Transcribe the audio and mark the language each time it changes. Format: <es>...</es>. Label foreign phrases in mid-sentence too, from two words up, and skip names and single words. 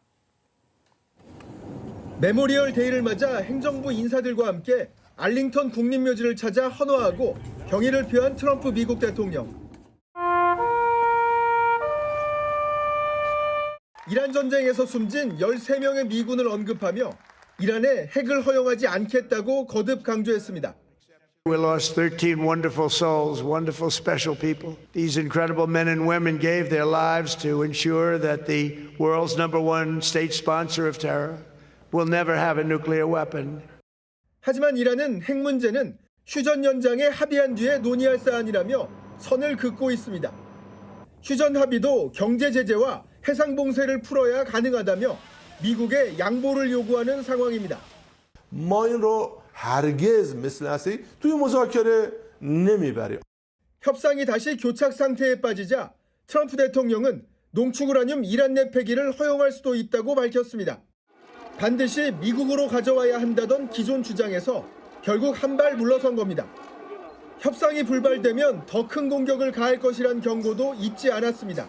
<ko>메모리얼 데이를 맞아 행정부 인사들과 함께 알링턴 국립묘지를 찾아 헌화하고 경의를 표한 트럼프 미국 대통령. 이란 전쟁에서 숨진 13명의 미군을 언급하며 이란에 핵을 허용하지 않겠다고 거듭 강조했습니다.</ko> <en>We lost 13 wonderful souls, wonderful special people. These incredible men and women gave their lives to ensure that the world's #1 state sponsor of terror will never have a nuclear weapon.</en> <ko>하지만 이란은 핵 문제는 휴전 연장에 합의한 뒤에 논의할 사안이라며 선을 긋고 있습니다. 휴전 합의도 경제 제재와 해상 봉쇄를 풀어야 가능하다며 미국에 양보를 요구하는 상황입니다.</ko> <fa>ما این رو هرگز مثل اصلی توی مذاکره نمیبریم.</fa> <ko>협상이 다시 교착 상태에 빠지자 트럼프 대통령은 농축 우라늄 이란 내 폐기를 허용할 수도 있다고 밝혔습니다. 반드시 미국으로 가져와야 한다던 기존 주장에서 결국 한 발 물러선 겁니다. 협상이 불발되면 더 큰 공격을 가할 것이란 경고도 잊지 않았습니다.</ko>